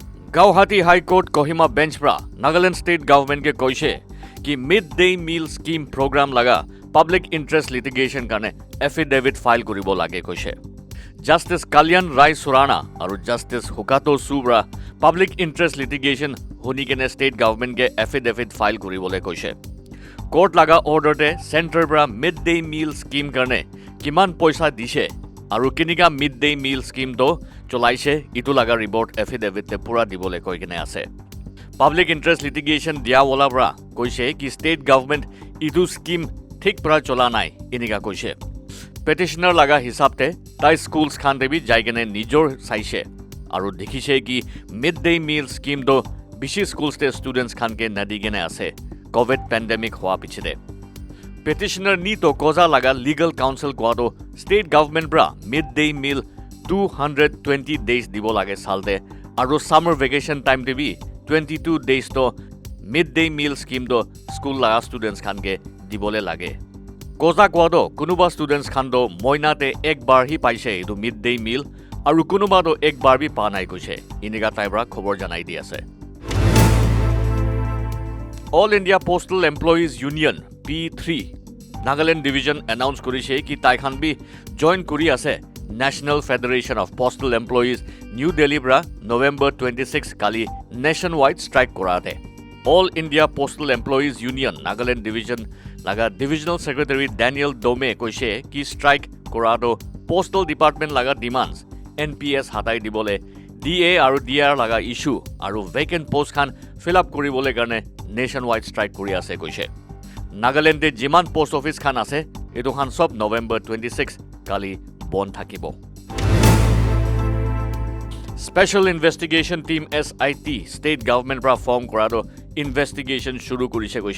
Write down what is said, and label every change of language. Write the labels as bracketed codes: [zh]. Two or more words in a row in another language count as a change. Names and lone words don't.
[nag] Guwahati High Court Kohima bench pra Nagaland State Government ke koise ki [en] mid-day meal scheme program [nag] laga [en] public interest litigation [nag] karne [en] affidavit file [nag] koribo lage koise. Justice Kalyan Rai Surana aru Justice Hukato Subra [en] public interest litigation [nag] honi kene state government ke [en] affidavit file [nag] koribole koise. Court laga order te center pra [en] mid-day meal scheme [nag] karne kiman poisa dishe aru kinika [en] mid-day meal scheme [nag] to cholaise itu laga report affidavit te pura dibole koi kene ase. [en] Public interest litigation [nag] dia wala bra koise ki state government itu scheme thik pra chola nai inika koise. Petitioner laga hisab te tai schools khan te bi jai kene nijor saise aru dekhise ki [en] mid-day meal scheme [nag] to bishi schools te students khan ke nadi kene ase covid pandemic hoa pichide. Petitioner ni to koza laga [en] legal counsel [nag] kwado state government bra [en] mid-day meal [nag] 220 days dibo lage salte aru [en] summer vacation time [nag] te bi 22 days to [en] mid-day meal scheme [nag] to school laga students khan ke dibole lage. Koza kwado kunuba students khan do moina te ek bar hi paise etu [en] mid-day meal [nag] aru kunuba do ek bar bi pa nai koise. Iniga taibra khobor janai di ase. All India Postal Employees Union P3 Nagaland Division announce korise ki tai khan bi join kori ase National Federation of Postal Employees New Delhi bra November 26 kali [en] nationwide strike [nag] korate. All India Postal Employees Union Nagaland Division laga Divisional Secretary Daniel Dome koise ki strike korado Postal Department laga demands NPS hatai dibole DA aru DR laga issue aru [en] vacant post [nag] khan [en] fill up [nag] koribole karne [en] nationwide strike [nag] kori ase koise. Nagaland te jiman post office khan ase etu khan sob November 26 kali bond thakibo. Special Investigation Team SIT State Government pra form korado investigation shuru korise koise.